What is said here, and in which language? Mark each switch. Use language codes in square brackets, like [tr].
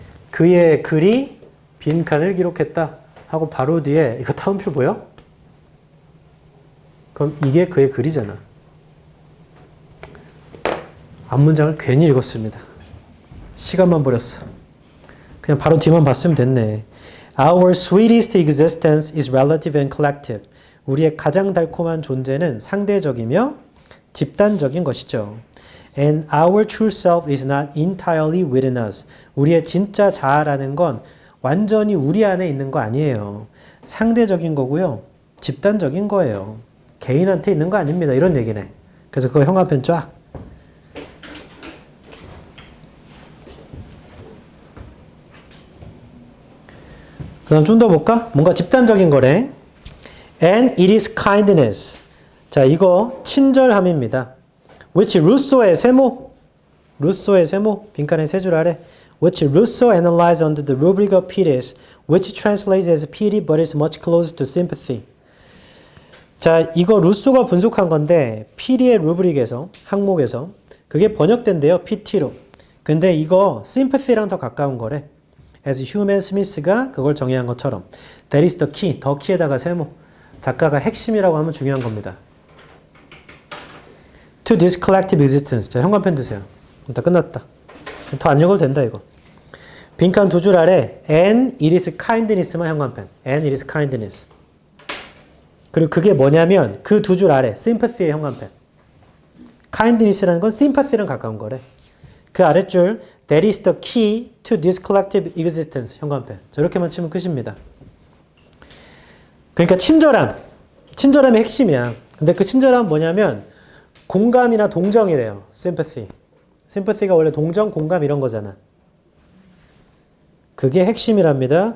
[ko] 그의 글이 빈칸을 기록했다 하고 바로 뒤에 이거 타운표 보여? 그럼 이게 그의 글이잖아. 앞문장을 괜히 읽었습니다. 시간만 버렸어. 그냥 바로 뒤만 봤으면 됐네. [en] Our sweetest existence is relative and collective. [ko] 우리의 가장 달콤한 존재는 상대적이며 집단적인 것이죠. [en] And our true self is not entirely within us. [ko] 우리의 진짜 자아라는 건 완전히 우리 안에 있는 거 아니에요. 상대적인 거고요. 집단적인 거예요. 개인한테 있는 거 아닙니다. 이런 얘기네. 그래서 그거 형광펜 쫙. 그 다음 좀 더 볼까? 뭔가 집단적인 거래. [en] And it is kindness. [ko] 자, 이거 친절함입니다. which 루소의 세모. 루소의 세모. 빈칸에 세 줄 아래. [en] which Rousseau analyzed under the rubric of pities, which translates as pity but is much closer to sympathy. [ko] 자, 이거 루소가 분석한 건데 pity의 루브릭에서, 항목에서 그게 번역된대요. pity로. 근데 이거 sympathy랑 더 가까운 거래. [en] as Hume and Smith [ko] 가 그걸 정의한 것처럼. [en] That is the key. [ko] 더 키에다가 세모. 작가가 핵심이라고 하면 중요한 겁니다. [en] To this collective existence. [ko] 자, 형광펜 드세요. 다 끝났다. 더 안 읽어도 된다 이거. 빈칸 두 줄 아래 [en] and it is kindness [ko] 만 형광펜. [en] and it is kindness. [ko] 그리고 그게 뭐냐면 그 두 줄 아래 sympathy의 형광펜. kindness라는 건 sympathy랑 가까운 거래. 그 아랫줄 [en] That is the key to this collective existence. [ko] 현관펜. 저렇게만 치면 끝입니다. 그러니까 친절함의 핵심이야. 근데 그 친절함은 뭐냐면 공감이나 동정이래요. [en] sympathy. [ko] sympathy가 원래 동정, 공감 이런 거잖아. 그게 핵심이랍니다.